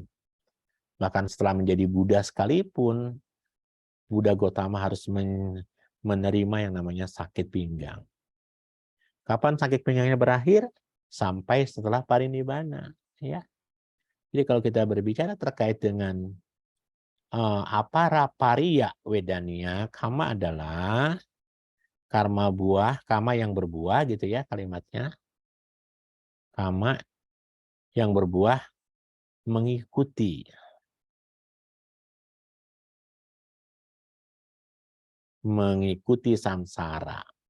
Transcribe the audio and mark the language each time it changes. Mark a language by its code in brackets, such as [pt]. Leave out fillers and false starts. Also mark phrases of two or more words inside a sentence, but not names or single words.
[id] Bahkan setelah menjadi Buddha sekalipun, Buddha Gotama harus menerima yang namanya sakit pinggang. Kapan sakit pinggangnya berakhir? Sampai setelah parinibbana. Ya. Jadi kalau kita berbicara terkait dengan [pi] apara pariya wedania, [id] kama adalah karma buah, kama yang berbuah gitu ya kalimatnya. Kama yang berbuah mengikuti. Mengikuti samsara.